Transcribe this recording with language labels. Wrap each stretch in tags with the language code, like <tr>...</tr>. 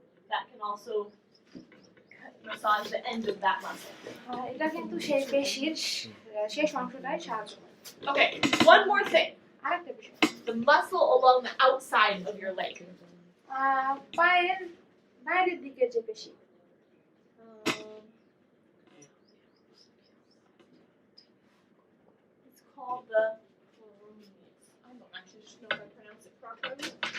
<en>that can also massage the end of that muscle.</en> <bn>এটা কিন্তু সেই পেশির শেষ অংশটায় সাহায্য করে।</bn> <en>Okay, one more thing.</en> <bn>আরেকটা বিষয়,</bn> <en>The muscle along the outside of your leg.</en> <bn>পায়ের বাইরের দিকের যে পেশি,</bn> <en>It's called the I don't actually know if I pronounce it properly.</en>